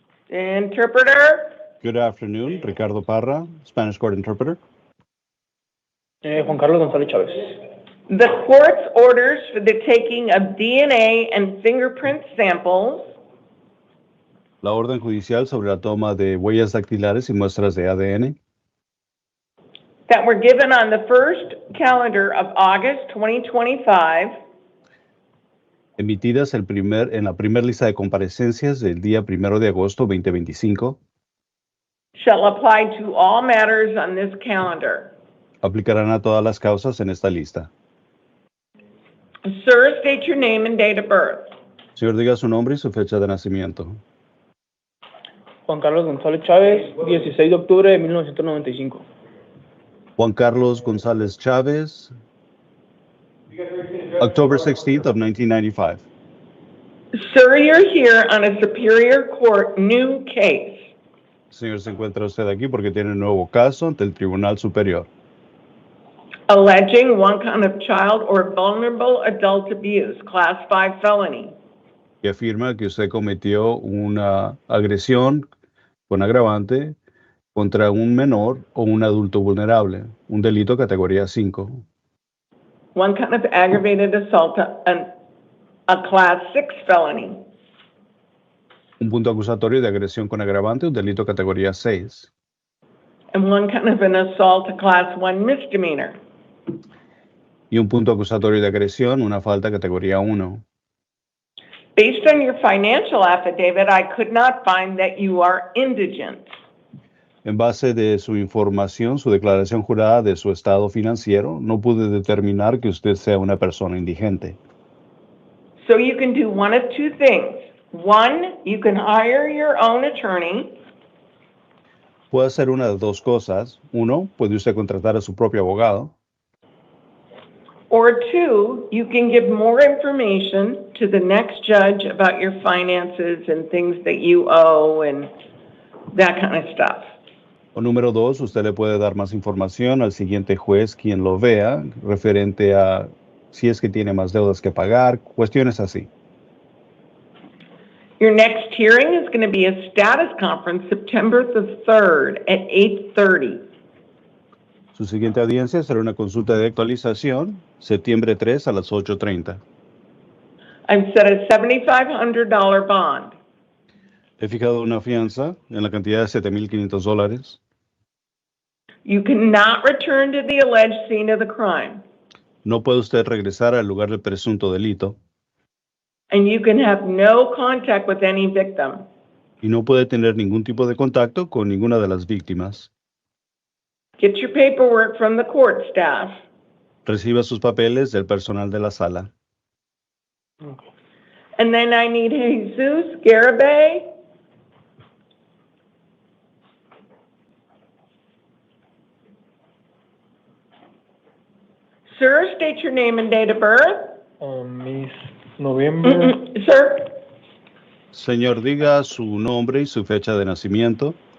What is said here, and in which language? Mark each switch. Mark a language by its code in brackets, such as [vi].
[en] Interpreter? Good afternoon, Ricardo Parra, Spanish Court Interpreter. Juan Carlos González Chávez. The court's orders for the taking of DNA and fingerprint samples [es] La orden judicial sobre la toma de huellas dactilares y muestras de ADN [en] that were given on the first calendar of August 2025 [es] emitidas en la primera lista de comparecencias del día 1 de agosto 2025 [en] shall apply to all matters on this calendar. [es] aplicarán a todas las causas en esta lista. [en] Sir, state your name and date of birth. [es] Señor, diga su nombre y su fecha de nacimiento. Juan Carlos González Chávez, 16 de octubre de 1995. [en] Juan Carlos González Chávez, October 16th of 1995. Sir, you're here on a Superior Court new case. [es] Señor, se encuentra usted aquí porque tiene un nuevo caso ante el Tribunal Superior, [en] Alleging one count of child or vulnerable adult abuse, class 5 felony. [es] que afirma que usted cometió una agresión con agravante contra un menor o un adulto vulnerable, un delito categoría 5. [en] One count of aggravated assault, a class 6 felony. [es] Un punto acusatorio de agresión con agravante, un delito categoría 6. [en] And one count of an assault, a class 1 misdemeanor. [es] Y un punto acusatorio de agresión, una falta categoría 1. [en] Based on your financial affidavit, I could not find that you are indigent. [es] En base de su información, su declaración jurada de su estado financiero, no pude determinar que usted sea una persona indigente. [en] So you can do one of 2 things. One, you can hire your own attorney, [es] Puede hacer una de 2 cosas. 1, puede usted contratar a su propio abogado. [en] or 2, you can give more information to the next judge about your finances and things that you owe and that kind of stuff. [es] O número 2, usted le puede dar más información al siguiente juez quien lo vea, referente a si es que tiene más deudas que pagar, cuestiones así. [en] Your next hearing is going to be a status conference September the 3rd at 8:30. [es] Su siguiente audiencia será una consulta de actualización, septiembre 3 a las 8:30. [en] I've set a $7,500 bond. [es] He fijado una fianza en la cantidad de $7,500. [en] You cannot return to the alleged scene of the crime, [es] No puede usted regresar al lugar del presunto delito [en] and you can have no contact with any victim. [es] y no puede tener ningún tipo de contacto con ninguna de las víctimas. [en] Get your paperwork from the court staff. [es] Reciba sus papeles del personal de la sala. [en] And then I need Jesus Garibay. Sir, state your name and date of birth. Miss Noviembre, Sir, [es] Señor, diga su nombre y su fecha de nacimiento.